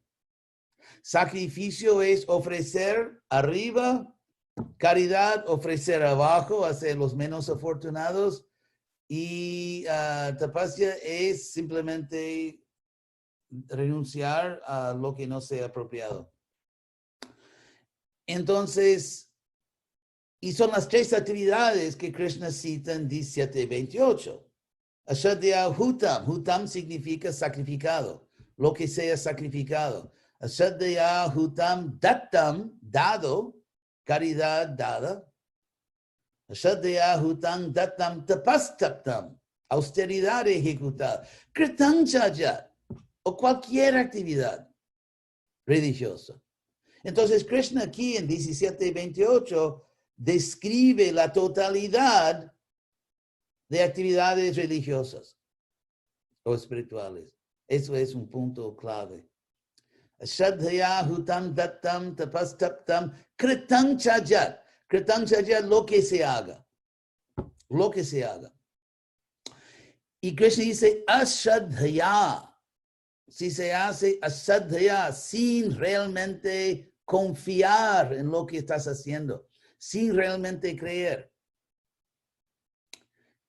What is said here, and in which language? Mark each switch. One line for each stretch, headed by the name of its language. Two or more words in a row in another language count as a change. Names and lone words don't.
Spanish: Sacrificio es ofrecer arriba, caridad, ofrecer abajo, hacia los menos afortunados, y tapasya es simplemente renunciar a lo que no sea apropiado. Entonces, y son las tres actividades que Krishna cita en 17:28.
Sanskrit: अश्रद्धया हुतम्.
Spanish: Hutam significa sacrificado, lo que sea sacrificado.
Sanskrit: अश्रद्धया हुतं दत्तं,
Spanish: dado, caridad dada.
Sanskrit: अश्रद्धया हुतं दत्तं तपस्तप्तं,
Spanish: austeridad ejecutada. Kritanchajat, o cualquier actividad religiosa. Entonces Krishna aquí en 17:28 describe la totalidad de actividades religiosas o espirituales. Eso es un punto clave.
Sanskrit: श्रद्धया हुतं दत्तं तपस्तप्तं कृतं च यत्. कृतं च यत्,
Spanish: lo que se haga. Lo que se haga. Y Krishna dice ashadhaya. Si se hace ashadhaya sin realmente confiar en lo que estás haciendo, sin realmente creer.